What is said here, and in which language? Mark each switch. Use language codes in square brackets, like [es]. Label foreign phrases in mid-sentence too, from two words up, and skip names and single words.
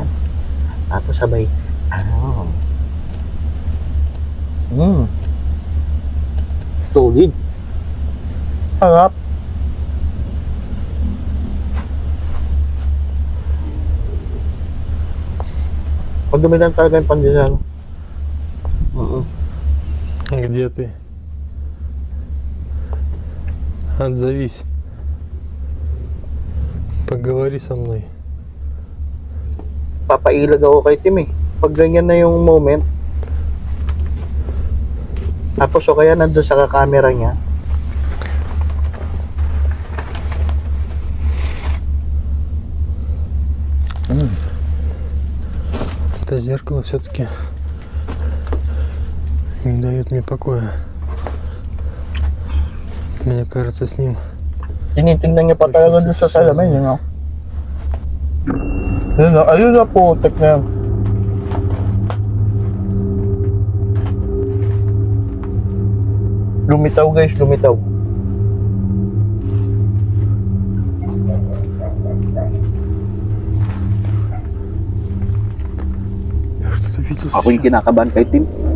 [tl] Tapos sabay, solid. Sarap. Pag dumilan talaga yung pandesal. [ru] Где ты? Отзовись. Поговори со мной. [tl] Papailag ako kay Tim eh. Pag ganyan na yung moment. Tapos o kaya nandun sa camera niya. [ru] Это зеркало все-таки не дает мне покоя. Мне кажется, с ним... [tl] Tinitingnan niya pa talaga dun sa salamin, [en] you know? [tl] Ayun na po, tek na yan. Lumitaw guys, lumitaw. Ako yung kinakabahan kay Tim.